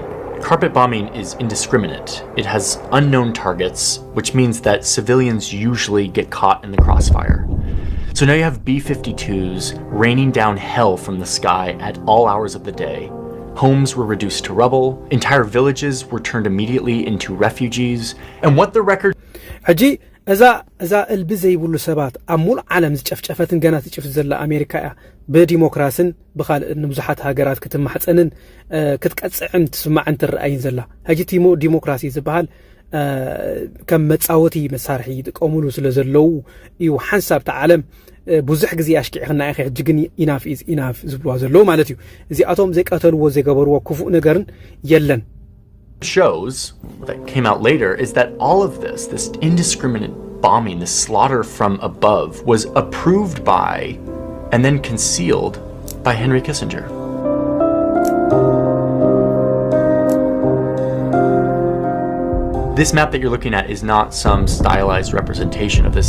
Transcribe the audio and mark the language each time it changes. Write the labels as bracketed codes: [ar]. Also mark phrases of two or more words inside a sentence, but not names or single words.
[en] Carpet bombing is indiscriminate. It has unknown targets, which means that civilians usually get caught in the crossfire. So now you have B-52s raining down hell from the sky at all hours of the day. Homes were reduced to rubble, entire villages were turned immediately into refugees, and what the record... [ti] እዛ እልቢ ዘይብሉ ሰባት ኣብ ሙሉእ ዓለም ዝጨፍጨፈትን ገና ትጭፍት ዘላ ኣሜሪካ እያ ብዲሞክራስን ብኻልእ ንብዙሓት ሃገራት ክትማሕፀንን ክትቀፅዕን ትስማዕን ትረአይን ዘላ ሕጂ ዲሞክራሲ ዝበሃል ከም መፃወቲ መሳርሒ ይጥቀሙሉ ስለ ዘለው እዩ ሓንሳብቲ ዓለም ብዙሕ ግዜ ኣሽኪዕኽና ኢኸ ሕጂ ግን [en] enough is enough [ti] ዝብልዋ ዘለው ማለት እዩ። እዚኣቶም ዘይቀተልዎ ዘይገበርዎ ክፉእ ነገርን የለን። [en] shows that came out later is that all of this indiscriminate bombing, this slaughter from above, was approved by and then concealed by Henry Kissinger. This map that you're looking at is not some stylized representation of this.